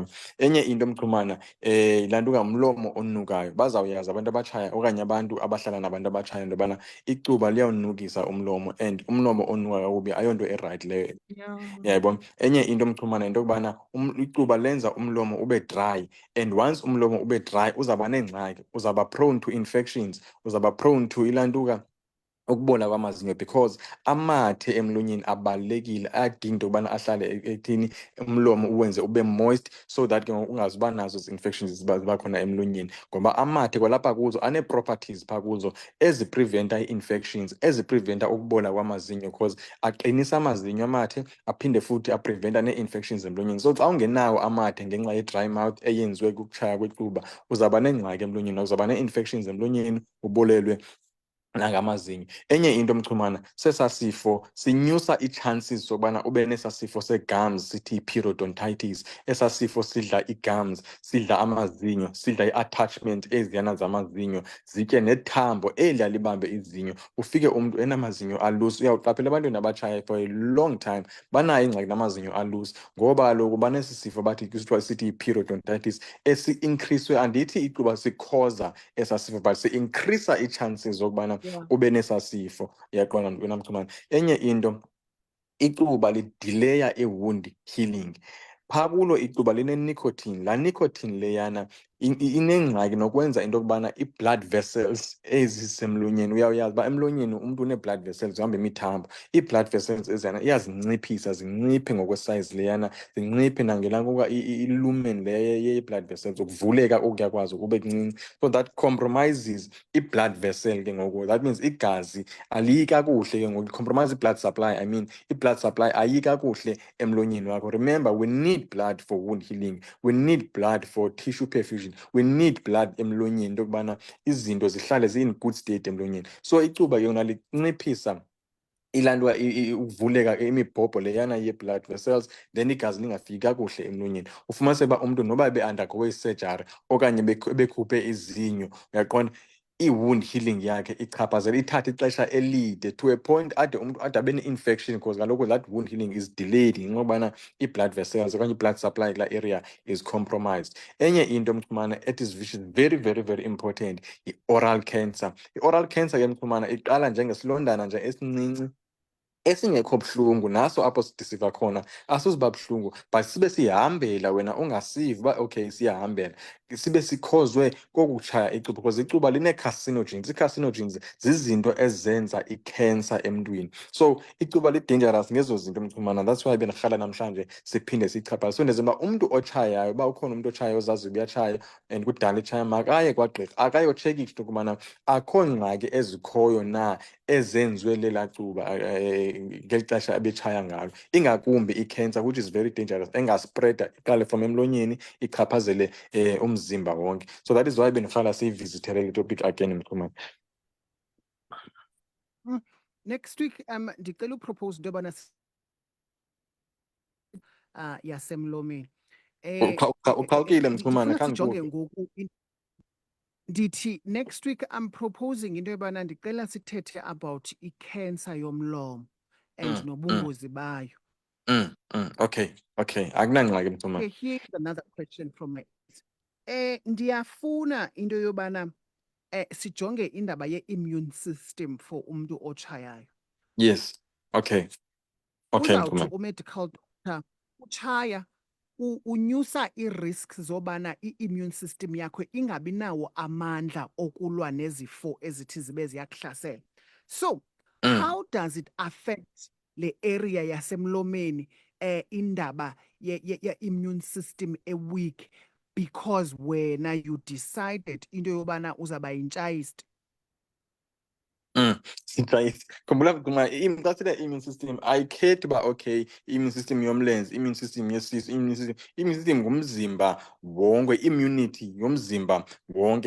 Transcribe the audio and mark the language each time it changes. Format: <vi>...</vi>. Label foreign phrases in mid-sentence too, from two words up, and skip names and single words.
<xh>Enye into Mchumana, laa nto ngamlomo onukayo. Bazawuyazi abantu abatshaya okanye abantu abahlala nabantu abatshaya into yobana icuba liyawunukisa umlomo and umlomo onuka kakubi ayonto erayithi leyo. Yayibona. Enye into Mchumana into yokubana icuba lenza umlomo ube dry,</xh> <en>and once</en> <xh>umlomo ube dry uzawuba neengxaki, uzawuba</xh> <en>prone to infections,</en> <xh>uzawuba</xh> <en>prone to</en> <xh>ilantuka ukubola kwamazinyo, because amathe emlonyeni abalulekile, ayadinga into yokubana ahlale ethini umlomo uwenze ube moist</xh> <en>so that</en> <xh>ke ngoku ungazuba nazo zi-infections ziba khona emlonyeni, ngoba amathe kwalapha kuzo anee-properties phaa kuzo ezipreventa ii-infections, ezipreventa ukubola kwamazinyo, because aqinisa amazinyo amathe aphinde futhi apreventa nee-infections emlonyeni. So xa ungenawo amathe ngenxa ye-</xh> <en>dry mouth</en> <xh>eyenziwe kukutshaya kwecuba uzawuba nengxaki emlonyeni, uzawuba nee-infections emlonyeni ubolelwe nangamazinyo. Enye into Mchumana, sesaa sifo sinyusa ii-chances zokubana ube nesaa sifo see-gums sithi yi-periodontitis. Esaa sifo sidla ii-gums, sidla amazinyo, sidla ii-attachment eziyana zamazinyo, zitye nethambo eliya libambe izinyo. Ufike umntu enamazinyo alusi. Uyawuqaphela ebantwini abatshayayo</xh> <en>for a long time</en> <xh>banayo ingxaki namazinyo alusi, ngoba kaloku banesi sifo bathi kusithiwa sithi yi-periodontitis esi-increaswe, andithi icuba sikhoza esaa sifo but si-increasa ii-chances zokubana ube nesaa sifo. Uyaqonda wena Mchumana. Enye into, icuba lidileya i-</xh> <en>wound healing.</en> <xh>Phaa kulo icuba line-nicotine. Laa nicotine leyana inengxaki nokwenza into yokubana ii-</xh> <en>blood vessels</en> <xh>ezisemlonyeni, uyawuyazi uba emlonyeni umntu une-</xh> <en>blood vessels</en> <xh>zihamba imithambo. Ii-</xh> <en>blood vessels</en> <xh>eziyana iyazinciphisa, zinciphe ngokwesayizi leyana, zinciphe nangelaa kuba i-lumen le ye-blood vessels, ukuvuleka okuya kwazo kube kuncinci.</xh> <en>So that compromises i-blood vessel</en> <xh>ke ngoku.</xh> <en>That means</en> <xh>igazi aliyi kakuhle ke ngoku,</xh> <en>compromise i-blood supply, I mean i-blood supply</en> <xh>ayiyi kakuhle emlonyeni wakho.</xh> <en>Remember, we need blood for wound healing, we need blood for tissue perfusion, we need blood</en> <xh>emlonyeni into yokubana izinto zihlale ziyi-in</xh> <en>good state emlonyeni.</en> <xh>So icuba yona linciphisa ilaa nto ukuvuleka imibhobho leyana ye-</xh> <en>blood vessels,</en> <xh>then igazi lingafiki kakuhle emlonyeni. Ufumaniseke uba umntu noba ebe-undergoe i-surgery okanye bekhuphe izinyo, uyaqonda, i-</xh> <en>wound healing</en> <xh>yakhe ichaphazela ithathe ixesha elide</xh> <en>to a point</en> <xh>ade umuntu ade abe ne-infection because kaloku</xh> <en>that wound healing is delayed</en> <xh>ngenxa yobana i-</xh> <en>blood vessels</en> <xh>okanye i-</xh> <en>blood supply</en> <xh>kulaa area</xh> <en>is compromised.</en> <xh>Enye into mchumana</xh> <en>which is very very very important</en> <xh>i-</xh> <en>oral cancer.</en> <xh>I-</xh> <en>oral cancer</en> <xh>ke mchumana iqala njengesilondana nje esincinci esingekho buhlungu, naso apho siva khona asuziba buhlungu but sibe sihambela wena ungasiva uba okay siyahambela, sibe sikhozwe kokutshaya icuba because icuba line-carcinogens. Ii-carcinogens zizinto ezenza ikhensa emntwini, so icuba li-dangerous ngezo zinto mchumana.</xh> <en>That's why</en> <xh>bendirhala namhlanje siphinde sichaphaze. So ndenza uba umntu otshayayo, uba ukhona umntu otshayayo ozaziyo uba uyatshaya and kudala etshaya, makaye kwagqirha akayotshekisha into yokubana akho ngxaki ezikhoyo na ezenziwe lela cuba ngeli xesha ebetshaya ngalo, ingakumbi ikhensa</xh> <en>which is very dangerous</en> <xh>engaspreda iqale from emlonyeni ichaphazele umzimba wonke.</xh> <en>So that is why</en> <xh>bendirhala siyivizithele le</xh> <en>topic again</en> <xh>mchumane.</xh> <en>Next week</en> <xh>ndicela upropose into yobana yasemlomeni. Uqhawukile mchumane, Ndifuna sijonge khange ngoku ndithi</xh> <en>next week I'm proposing</en> <xh>into yobana ndicela sithethe about i-cancer yomlomo and nobungozi bayo. Okay, akunangxaki mchumane.</xh> <en>Okay, here's another question from me.</en> <xh>Ndiyafuna into yobana sijonge indaba ye-</xh> <en>immune system</en> <xh>for umntu otshayayo.</xh> <en>Yes, okay</en> <xh>Uzawuthi mchumane. u-</xh> <en>medical doctor</en> <xh>utshaya unyusa i-risks zobana i-</xh> <en>immune system</en> <xh>yakho ingabi nawo amandla okulwa nezifo ezithi zibe ziyakuhlasela.</xh> <en>So how does it affect</en> <xh>le area yasemlomeni indaba ye-</xh> <en>immune system</en> <xh>e-weak because wena</xh> <en>you decided</en> <xh>into yobana uzaba yintshayist? Khumbula mchumane, xa sithi</xh> <en>immune system</en> <xh>ayikhethi uba okay</xh> <en>immune system</en> <xh>yomlenze,</xh> <en>immune system</en> <xh>yesisu,</xh> <en>immune system</en> <xh>ngumzimba wonke, immunity yomzimba wonke.</xh>